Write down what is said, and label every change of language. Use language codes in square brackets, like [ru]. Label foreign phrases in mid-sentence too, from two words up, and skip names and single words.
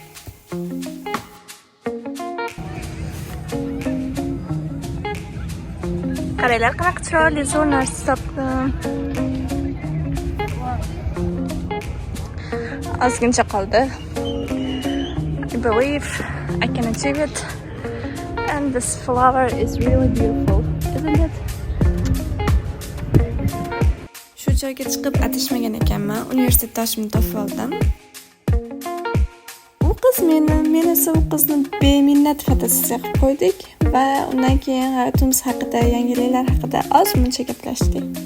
[uz] Qaranglar, qanaqa chiroyli zo'r narsa topdim. Ozgincha qoldi. [en] I believe I can achieve it. And this flower is really beautiful, isn't it? [uz] Shu joyga chiqib atishmagan ekanman. Universitetdoshimni topib oldim. U qiz men esa u qizni beminnat fotosessiya qilib qo'ydik va undan keyin hayotimiz haqida, yangiliklar haqida oz-muncha gaplashdik.